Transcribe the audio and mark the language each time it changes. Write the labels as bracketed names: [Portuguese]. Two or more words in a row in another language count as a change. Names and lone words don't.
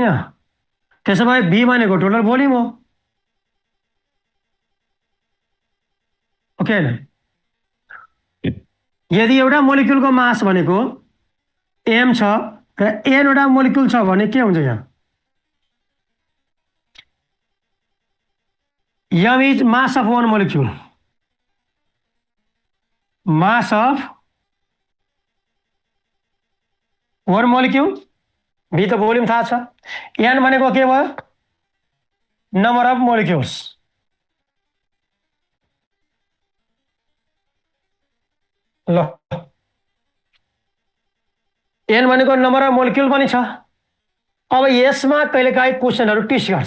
[Nepali] त्यसो भए बी भनेको [English] total volume [Nepali] हो। ओके न? यदि एउटा मोलिक्युलको मास भनेको एम छ र एनवटा मोलिक्युल छ भने के हुन्छ? [English] यहाँ M is mass of one molecule, mass of one molecule। [Hindi] B तो वॉल्यूम था। अच्छा, [Nepali] N भनेको के भयो? [English] number of molecules. [Nepali] ल, N भनेको [English] number of molecule [Nepali] पनि छ। अब यसमा कहिलेकाहीँ क्वेसनहरू ट्विस्ट गर्छ।